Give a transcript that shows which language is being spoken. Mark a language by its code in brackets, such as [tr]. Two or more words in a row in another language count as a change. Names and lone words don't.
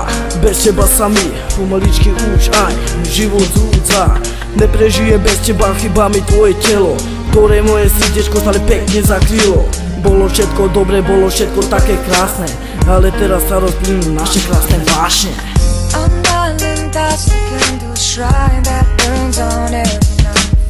[sk] Bez teba sa mi pomaličky už aj život zúdza. Neprežije bez teba, chýba mi tvoje telo, ktoré moje srdiečko stále pekne zakrylo. Bolo všetko dobre, bolo všetko také krásne, ale teraz sa rozplynú naše krásne vášne. [en] I'm darling, that's the candle shrine that burns on every night.